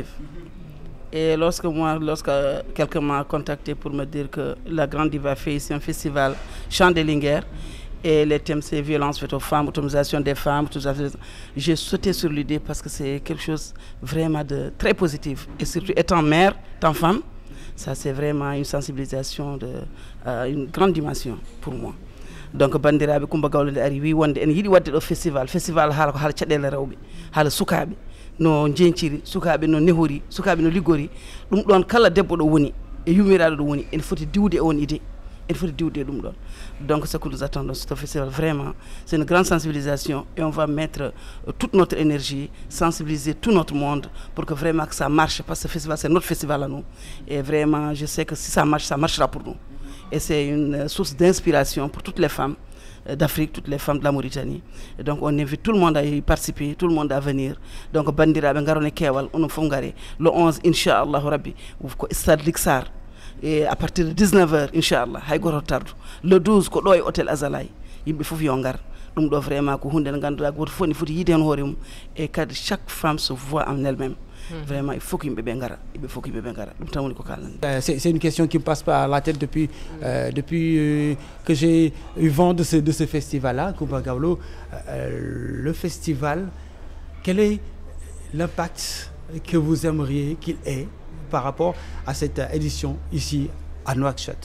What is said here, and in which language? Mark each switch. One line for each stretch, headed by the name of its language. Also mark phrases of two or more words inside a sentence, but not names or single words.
French: Et lorsque quelqu'un m'a contacté pour me dire que la Grande Diva fait ici un festival Chant des Lingers, et les thèmes c'est violence faite aux femmes, autonomisation des femmes, tout ça, j'ai sauté sur l'idée parce que c'est quelque chose vraiment de très positif. Et surtout étant mère, étant femme, ça c'est vraiment une sensibilisation de une grande dimension pour moi.
Fula: Donc bandiraɓe Coumba Gawlo nde ari wi wonde en yiiɗi wadde ɗo festival haala ko haala caɗele rewɓe haala sukaɓe no jenciri sukaɓe no nehori sukaɓe no liggori ɗum ɗon kala debbo ɗo woni e yummiraɗo ɗo woni ene foti diwde e on idée ene foti diwde ɗum ɗon.
French: Donc ce que nous attendons ce festival vraiment c'est une grande sensibilisation et on va mettre toute notre énergie, sensibiliser tout notre monde pour que vraiment que ça marche parce que ce festival c'est notre festival à nous et vraiment je sais que si ça marche ça marchera pour nous et c'est une source d'inspiration pour toutes les femmes d'Afrique, toutes les femmes de la Mauritanie. Et donc on invite tout le monde à y participer, tout le monde à venir.
Fula: Donc bandiraɓe garone kewal onon fof ngare le 11
Arabic: إن شاء الله ربي
Fula: ko stade Lixar
French: et à partir de 19h
Fula: inchallah hay goto tardu le 12 ko ɗo e hôtel Azalay yimɓe fof yo ngar ɗum ɗo vraiment ko hunde nde ganduɗa goto fof ne foti yiide hen hoore mum
French: et kadi chaque femme se voit en elle-même. Vraiment, il faut qu'il me bengara. C'est une question qui me passe par la tête depuis que j'ai eu vent de ce festival-là, Coumba Gawlo. Le festival, quel est l'impact que vous aimeriez qu'il ait par rapport à cette édition ici à Nouakchott?